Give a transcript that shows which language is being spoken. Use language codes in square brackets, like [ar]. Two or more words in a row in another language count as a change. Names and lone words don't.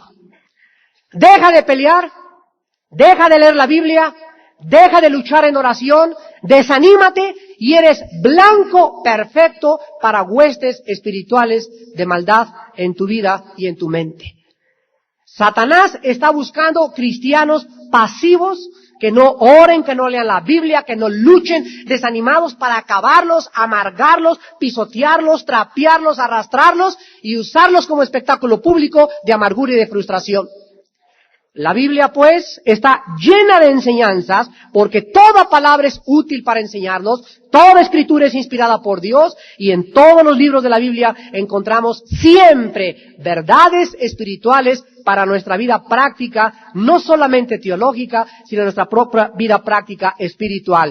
[es] Deja de pelear, deja de leer la Biblia, deja de luchar en oración, desanímate y eres blanco perfecto para huestes espirituales de maldad en tu vida y en tu mente. Satanás está buscando cristianos pasivos que no oren, que no lean la Biblia, que no luchen, desanimados para acabarlos, amargarlos, pisotearlos, trapearlos, arrastrarlos y usarlos como espectáculo público de amargura y de frustración. La Biblia, pues, está llena de enseñanzas, porque toda palabra es útil para enseñarnos, toda escritura es inspirada por Dios, y en todos los libros de la Biblia encontramos siempre verdades espirituales para nuestra vida práctica, no solamente teológica, sino nuestra propia vida práctica espiritual.